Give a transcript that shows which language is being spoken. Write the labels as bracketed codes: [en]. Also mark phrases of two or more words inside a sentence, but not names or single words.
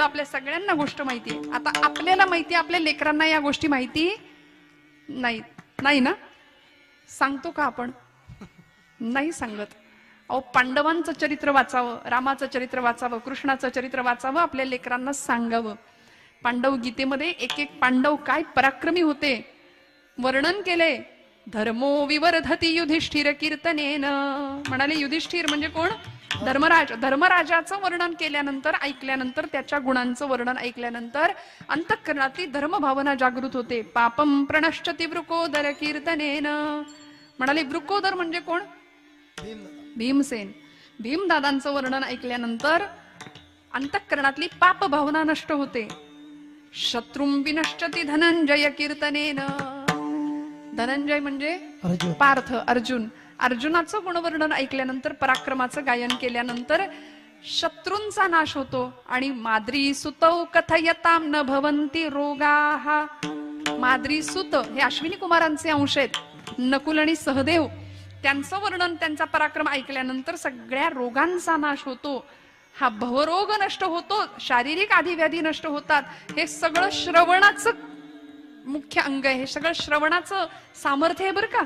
[mr] आपल्या सगळ्यांना गोष्ट माहितीये. आता आपल्याला माहिती, आपल्या लेकरांना या गोष्टी माहिती नाही ना? सांगतो का आपण? नाही सांगत. अहो, पांडवांचं चरित्र वाचावं, रामाचं चरित्र वाचावं, कृष्णाचं चरित्र वाचावं, आपल्या लेकरांना सांगावं. पांडव गीतेमध्ये एक एक पांडव काय पराक्रमी होते वर्णन केले. [sa] धर्मो विवर्धती युधिष्ठिर कीर्तनेन. [mr] म्हणाले युधिष्ठिर म्हणजे कोण? धर्मराज. धर्मराजाचं वर्णन केल्यानंतर, ऐकल्यानंतर, त्याच्या गुणांचं वर्णन ऐकल्यानंतर अंतःकरणातली धर्मभावना जागृत होते. [sa] पापम प्रणश्यति वृकोदर कीर्तनेन. [mr] म्हणाले वृकोदर म्हणजे कोण? भीमसेन. भीमदादांचं वर्णन ऐकल्यानंतर अंतःकरणातली पाप भावना नष्ट होते. [sa] शत्रुं विनश्यति धनंजय कीर्तनेन. [mr] धनंजय म्हणजे पार्थ, अर्जुन. अर्जुनाचं गुणवर्णन ऐकल्यानंतर, पराक्रमाचं गायन केल्यानंतर शत्रूंचा नाश होतो. [sa] आणि माद्री सुतौ कथयताम न भवन्ति रोगाः. [mr] माद्री सुत हे अश्विनी कुमारांचे अंश आहेत, नकुल आणि सहदेव. त्यांचं वर्णन, त्यांचा पराक्रम ऐकल्यानंतर सगळ्या रोगांचा नाश होतो. हा भवरोग नष्ट होतो, शारीरिक आधिव्याधी नष्ट होतात. हे सगळं श्रवणाचं मुख्य अंग आहे, हे सगळं श्रवणाचं सामर्थ्य आहे बरं का.